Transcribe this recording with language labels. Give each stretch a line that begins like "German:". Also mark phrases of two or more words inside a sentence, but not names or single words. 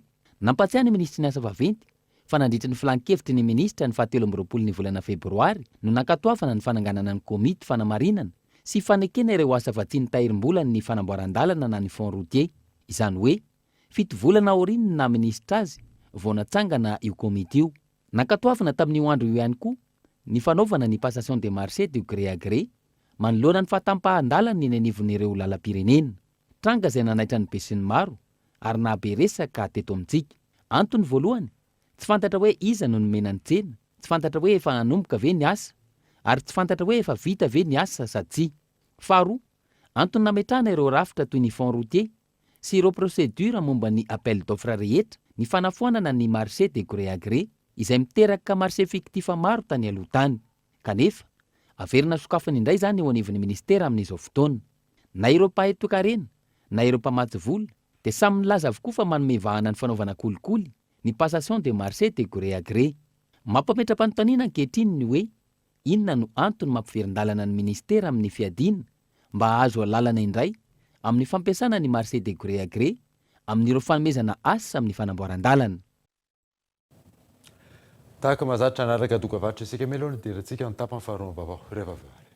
Malagasy: Nampatsiahy ny ministry ny asa vaventy fa nandritra ny filan-kevitry ny ministra ny 17 ny volana febroary no nankatoavana ny fananganana ny komity fanamarinana sy fanekena ireo asa fa tsy nitahirim-bolany ny fanamboaran-dalana na ny
French: fond routier.
Malagasy: Izany hoe 7 volana aoriany na ministra azy vao natsangana io komity io. Nankatoavana tamin'io andro io ihany koa ny fanaovana ny
French: passation des marchés de gré à gré
Malagasy: manoloana ny fahatampahan-dalana ny anivon'ireo lalam-pirenena. Tranga izay nanaitra ny be sy ny maro ary nahabe resaka teto amintsika. Antony voalohany tsy fantatra hoe iza no nomena ny tsena, tsy fantatra hoe efa nanomboka ve ny asa ary tsy fantatra hoe efa vita ve ny asa sa tsy. Faharoa, antony nametrahana ireo rafitra toy ny
French: fond routier
Malagasy: sy ireo procédure momba ny
French: appel d'offre
Malagasy: rehetra ny fanafoanana ny
French: marché de gré à gré
Malagasy: izay miteraka
French: marché fictif
Malagasy: maro tany aloha tany. Kanefa averina sokafany indray zany eo anivon'ny ministera amin'izao fotoana. Na ireo mpahay toekarena na ireo mpamatsy vola dia samy nilaza avokoa fa manome vahana ny fanaovana kolikoly ny
French: passation de marché de gré à gré.
Malagasy: Mampametra-panontaniana ankehitriny ny hoe inona no antony mampiverin-dalana ny ministera amin'ny fiadiana mba ahazo alalana indray amin'ny fampiasana ny
French: marché de gré à gré
Malagasy: amin'ireo fanomezana asa amin'ny fanamboaran-dalana. Tahaka mahazatra anaraka dokavatra isika meloana dia antsika ny tapany faharoa vaovao rehefa avy.